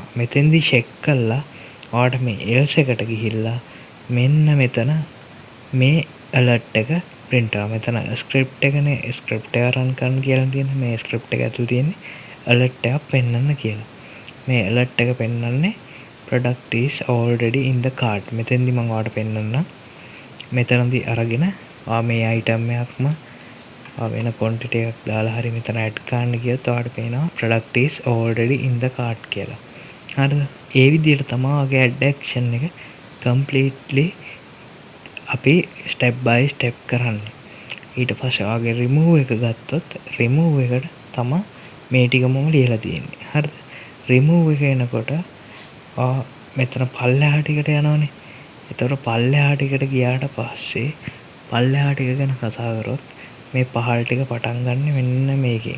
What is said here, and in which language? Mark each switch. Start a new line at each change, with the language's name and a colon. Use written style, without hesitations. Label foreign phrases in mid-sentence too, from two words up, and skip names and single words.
Sinhala: මෙතෙන්දී check කළා ඔයාට මේ else එකට ගිහිල්ලා මෙන්න මෙතන මේ alert එක print වෙනවා. මෙතන script එකනේ script එක run කරන්න කියලා තියෙන්නේ. මේ script එක ඇතුලේ තියෙන්නේ alert එකක් පෙන්වන්න කියලා. මේ alert එක පෙන්වන්නේ
English: product is already in the cart.
Sinhala: මෙතෙන්දී මම ඔයාලට පෙන්වන්නම්. මෙතනදී අරගෙන මේ item එකක්ම වෙන quantity එකක් දාලා හරි මෙතන add කරන්න ගියොත් ඔයාලට පේනවා
English: product is already in the cart
Sinhala: කියලා. හරිද? ඒ විදිහට තමයි ඔයාගේ
English: add action
Sinhala: එක completely අපි
English: step by step
Sinhala: කරන්නේ. ඊට පස්සේ ඔයාගේ remove එක ගත්තොත් remove එකට තමයි මේ ටිකම ලියලා තියෙන්නේ. හරිද? remove එක එනකොට මෙතන පල්ලෙහා ටිකට යනවනේ. එතකොට පල්ලෙහා ටිකට ගියාට පස්සේ පල්ලෙහා ටික ගැන කතා කරොත් මේ පහළ ටික පටන් ගන්න මෙන්න මේකෙන්.